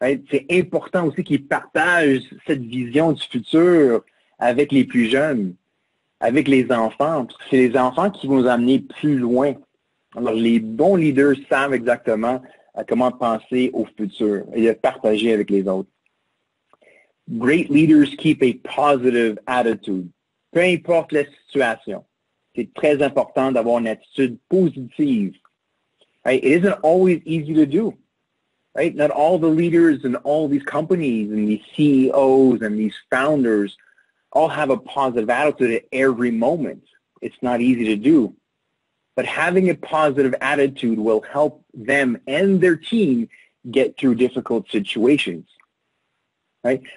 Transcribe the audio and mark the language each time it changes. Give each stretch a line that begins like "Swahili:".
French: C'est important aussi qu'ils partagent cette vision du futur avec les plus jeunes, avec les enfants. Parce que c'est les enfants qui vont nous amener plus loin. Alors, les bons leaders savent exactement comment penser au futur et le partager avec les autres.
English: Great leaders keep a positive attitude.
French: Peu importe la situation. C'est très important d'avoir une attitude positive.
English: Right? It isn't always easy to do. Right? Not all the leaders in all these companies and these CEOs and these founders all have a positive attitude at every moment. It's not easy to do. But having a positive attitude will help them and their team get through difficult situations. Right?